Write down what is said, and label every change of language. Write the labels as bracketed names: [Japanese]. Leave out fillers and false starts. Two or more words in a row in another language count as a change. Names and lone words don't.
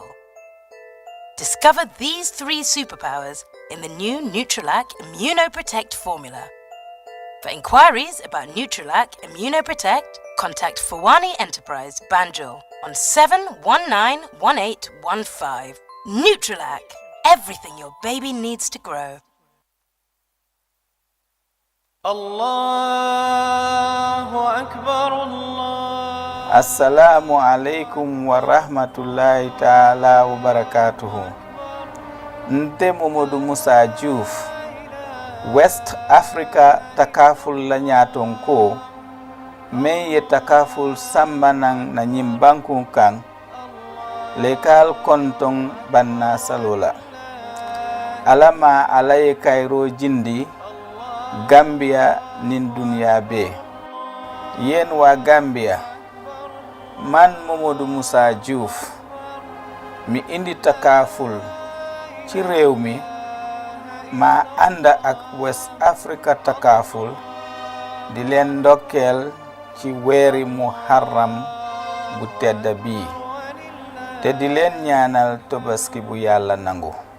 [English] Discover these 3 superpowers in the new Nutrilac Immunoprotect formula. For inquiries about Nutrilac Immunoprotect, contact Fawani Enterprise, Banjul on 7191815. Nutrilac, everything your baby needs to grow. [Arabic] الله أكبر الله. السلام عليكم و رحمة الله تعالى و بركاته. [Mandingo] Nte Momodu Musa Diouf, West Africa takaful la nyaton ko, men ye takaful sambanang na nyimbanku kang, lekal kontong banna salola. Alama alaye kairo jindi, Gambia nin dunia be. [Wolof] Yen wa Gambia, man Momodu Musa Diouf, mi indi takaful ci réew mi ma anda ak West Africa takaful di len ndokkel ci wéri Muharram bu tedda bi te di len ñaanal tobaski bu Yàlla nangu.